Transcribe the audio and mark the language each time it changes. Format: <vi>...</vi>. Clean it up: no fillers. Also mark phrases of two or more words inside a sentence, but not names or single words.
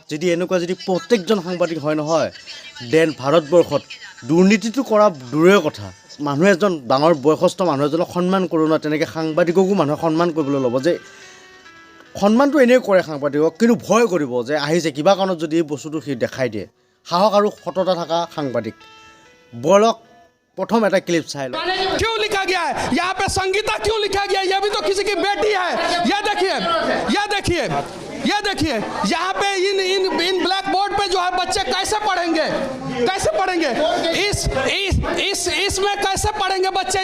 <as>যদি প্ৰত্যেকজন সাংবাদিক হয় নহয়, দেন ভাৰতবৰ্ষত দুৰ্নীতিটো কৰা দূৰৰে কথা, মানুহ এজন ডাঙৰ বয়সস্থ মানুহ এজনক সন্মান কৰোঁ ন, তেনেকৈ সাংবাদিককো মানুহে সন্মান কৰিবলৈ ল'ব। যে সন্মানটো এনেই কৰে সাংবাদিকক, কিন্তু ভয় কৰিব যে আহিছে কিবা কাৰণত যদি এই বস্তুটো সি দেখাই দিয়ে। সাহস আৰু সততা থকা সাংবাদিক। বলক প্ৰথম এক ক্লিপ চাহে</as> <hi>क्यों लिखा गया है यहाँ पे संगीता, क्यों लिखा गया? ये भी तो किसी की बेटी है। ये देखिए, ये देखिए, ये देखिए, यहाँ पे इन ब्लैक बोर्ड पे जो है बच्चे कैसे पढ़ेंगे, कैसे पढ़ेंगे? इसमें कैसे पढ़ेंगे बच्चे?</hi>